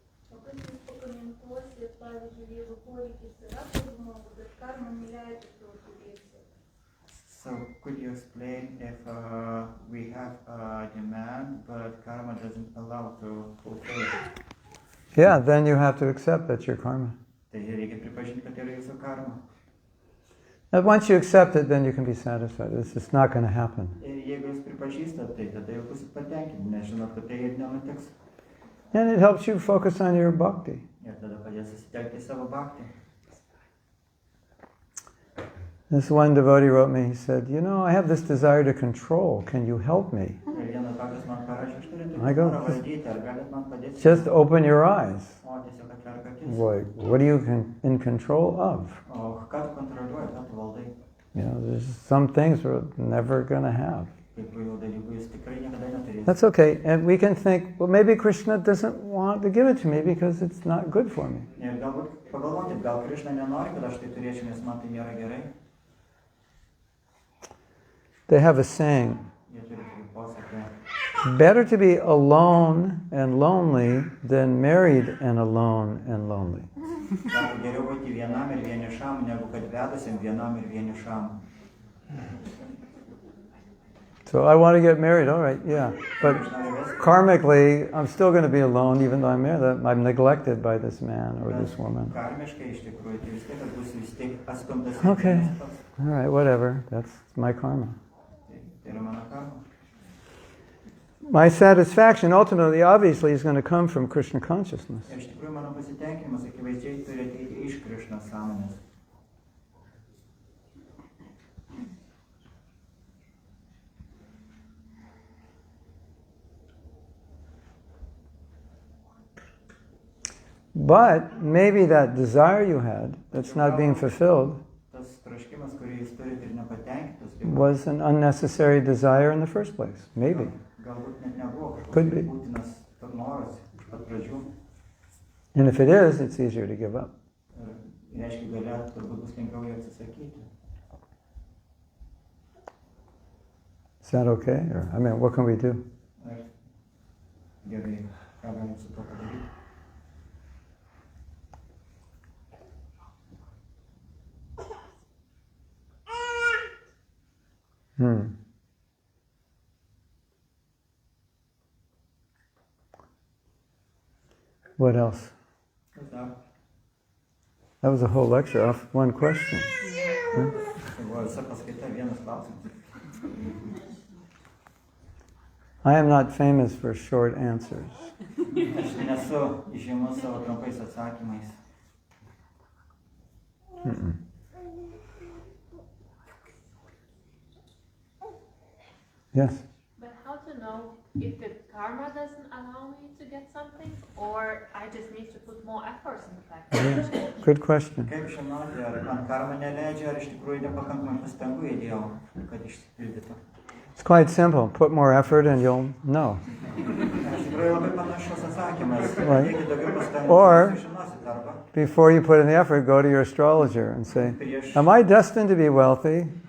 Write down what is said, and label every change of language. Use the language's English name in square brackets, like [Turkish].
[Lithuanian] O kaip jūs pakomentuosit, pavyzdžiui, jeigu poreikis yra pas žmogų, bet karma neleidžia to turėti? [English] So could you explain if we have a demand but karma doesn't allow to fulfill it? Yeah, then you have to accept that's your karma. [Lithuanian] Tai reikia pripažinti, kad yra jūsų karma. [English] And once you accept it, then you can be satisfied. It's just not going to happen. [Lithuanian] Ir jeigu jūs pripažįstat, tai tada jau būsit patenkinti, nes žinot, kad tai ir nenutiks. [English] And it helps you focus on your bhakti. [Lithuanian] Ir tada padės susitelkti į savo bhaktį. [English] This one devotee wrote me, he said, you know, I have this desire to control. Can you help me? [Lithuanian] Ir vienas bhaktas man parašė, aš turiu [English] I go, [Lithuanian] norą valdyti, ar galit man padėti? [English] just open your eyes. [Lithuanian] O, tiesiog atverk akis. [English] What are you in control of? [Lithuanian] O ką tu kontroliuoji, ką tu valdai? [English] You know, there's some things we're never going to have. [Lithuanian] Kai kurių dalykų jūs tikrai niekada neturėsite. [English] That's okay. And we can think, well, maybe Krishna doesn't want to give it to me because it's not good for me. [Lithuanian] Ir galbūt pagalvokit, gal Krishna nenori, kad aš tai turėčiau, nes man tai nėra gerai. [English] They have a saying, [Lithuanian] Jie turi tokį posakį. [English] better to be alone and lonely than married and alone and lonely. [Lithuanian] Sako, geriau būti vienam ir vienišam, negu kad vedusiam vienam ir vienišam. [English] So I want to get married, all right, yeah. But karmically, I'm still going to be alone even though I'm married. I'm neglected by this man or this woman. [Lithuanian] Karmiškai iš tikrųjų, tai vis tiek, kad būsiu vis tiek atstumtas. [English] Okay. All right, whatever. That's my karma. [Lithuanian] Tai yra mano karma. [English] My satisfaction ultimately, obviously, is going to come from Krishna consciousness. [Lithuanian] Ir iš tikrųjų mano pasitenkinimas akivaizdžiai turi ateiti iš Krishnos sąmonės. [English] But maybe that desire you had that's not being fulfilled [Lithuanian] Tas troškimas, kurį jūs turite ir nepatenkintas, tai [English] was an unnecessary desire in the first place. Maybe. [Lithuanian] galbūt net nebuvo [English] Could [Lithuanian] kažkoks [English] be. [Lithuanian] būtinas toks noras iš pat pradžių. [English] And if it is, it's easier to give up. [Lithuanian] Ir reiškia, galia turbūt bus lengviau jį atsisakyti. [English] Is that okay? Or, I mean, what can we do? [Lithuanian] Ar gerai, ką galim su to padaryti? [English] What else? [Lithuanian] Kas dar? [English] That was a whole lecture off one question. [Lithuanian] Tai buvo visa paskaita, vienas klausimas. [English] I am not famous for short answers. [Lithuanian] Aš nesu žymus savo trumpais atsakymais. [English] Yes. But how to know if the karma doesn't allow me to get something, or I just need to put more efforts in the fact? Yeah. Good question. [Lithuanian] Kaip žinoti, ar man karma neleidžia, ar iš tikrųjų nepakankamai pastangų įdėjau, kad išsipildytų. [English] It's quite simple. Put more effort and you'll know. [Lithuanian] Iš tikrųjų labai panašus atsakymas. [English] Right. [Lithuanian] Reikia daugiau pastangų, [English] Or- [Lithuanian] sužinosit arba [English] Before you put in the effort, go to your astrologer and say, [Lithuanian] prieš [English] am I destined to be wealthy?